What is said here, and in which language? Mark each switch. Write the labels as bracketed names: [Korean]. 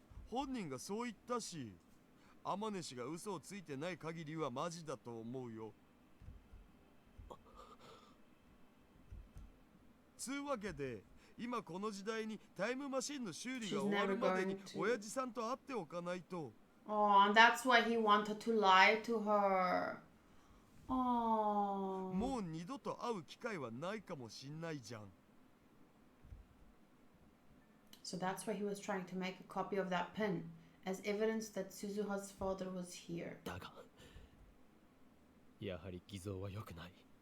[Japanese] 本人がそう言ったし、アマネ氏が嘘をついてない限りはマジだと思うよ。つうわけで今この時代にタイムマシンの修理が終わるまでに親父さんと会っておかないと。 [English] Oh, and that's why he wanted to lie to her. Oh. [Japanese] もう二度と会う機会はないかもしんないじゃん。 [English] So that's why he was trying to make a copy of that pin as evidence that Suzuha's father was here. [Japanese] だがやはり偽造は良くない。